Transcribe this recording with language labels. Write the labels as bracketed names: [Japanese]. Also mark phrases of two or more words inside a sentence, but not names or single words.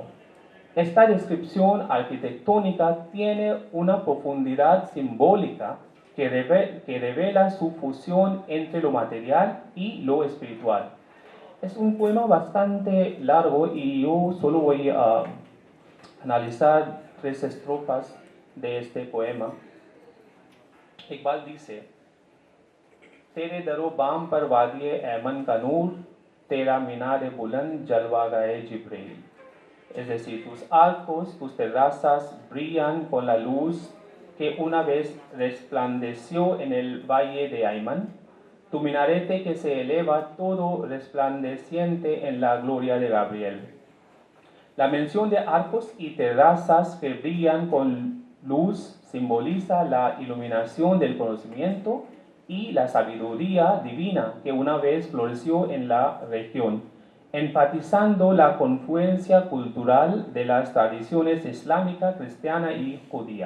[Spanish] Esta descripción arquitectónica tiene una profundidad simbólica que revela su fusión entre lo material y lo espiritual. Es un poema bastante largo y yo solo voy a analizar 3 estrofas de este poema. Iqbal dice: [Urdu] تیرے در و بام پر وادیٔ ایمن کا نور، تیرا منار بلند جلوہ گہِ جبریل. [Spanish] Es decir, tus arcos, tus terrazas brillan con la luz que una vez resplandeció en el valle de Ayman, tu minarete que se eleva todo resplandeciente en la gloria de Gabriel. La mención de arcos y terrazas que brillan con luz simboliza la iluminación del conocimiento y la sabiduría divina que una vez floreció en la región, enfatizando la confluencia cultural de las tradiciones islámica, cristiana y judía.